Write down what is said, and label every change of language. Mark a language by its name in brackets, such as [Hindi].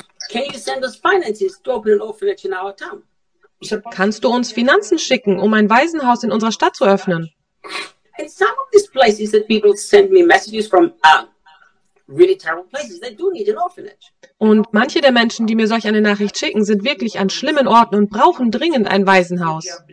[English] Can you send us finances to open an orphanage in our town? [German] Kannst du uns Finanzen schicken, um ein Waisenhaus in unserer Stadt zu öffnen? [English] In some of these places that people send me messages from really terrible places, they do need an orphanage. [German] Und manche der Menschen, die mir solch eine Nachricht schicken, sind wirklich an schlimmen Orten und brauchen dringend ein Waisenhaus.